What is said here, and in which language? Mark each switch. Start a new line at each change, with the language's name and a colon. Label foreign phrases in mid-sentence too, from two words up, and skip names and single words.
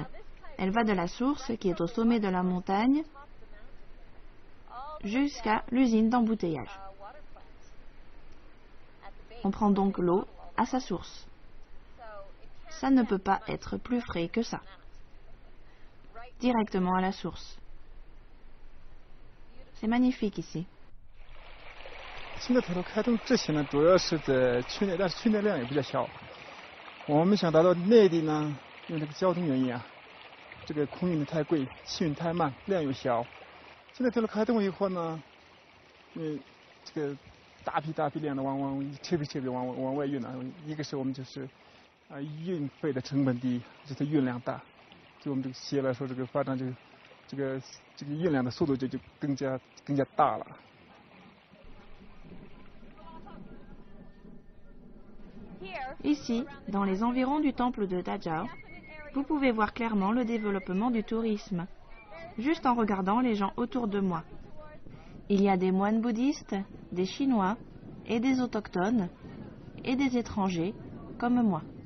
French: Elle va de la source qui est au sommet de la montagne jusqu'à l'usine d'embouteillage. On prend donc l'eau à sa source. Ça ne peut pas être plus frais que ça. Directement à la source. C'est magnifique ici.
Chinese: 青藏铁路开通之前呢，主要是在区内，但是区内量也比较小。我们想达到内地呢，因为这个交通原因啊，这个空运的太贵，气运太慢，量又小。现在铁路开通以后呢，这个大批量的特别往外运了。一个是我们就是运费的成本低，就是运量大。对我们这个企业来说，这个发展这个运量的速度就更加大了。
French: Ici, dans les environs du temple de Dajao, vous pouvez voir clairement le développement du tourisme, juste en regardant les gens autour de moi. Il y a des moines bouddhistes, des Chinois, et des autochtones, et des étrangers, comme moi.